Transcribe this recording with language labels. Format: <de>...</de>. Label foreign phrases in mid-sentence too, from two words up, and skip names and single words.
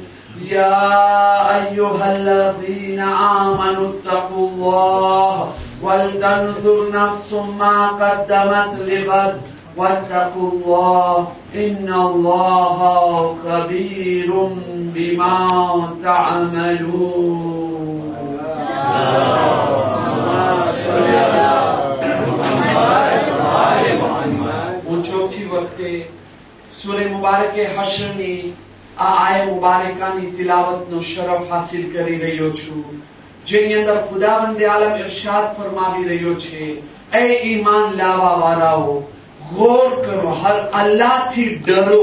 <ar>يا أيها الذين آمنوا اتقوا الله ولتنظر نفس ما قدمت لغد واتقوا الله إن الله خبير بما تعملون.</ar> <gu>હું ચોથી વખતે સૂરે મુબારક હશરની આ આય મુબારકાની તિલાવતનો શરફ હાસિલ કરી રહ્યો છું, જેની અંદર ખુદાવંદે આલમ ઇરશાદ ફરમાવી રહ્યો છે, એ ઈમાન લાવવા વાળાઓ ગૌર કરો, હર અલ્લાહથી ડરો.</gu>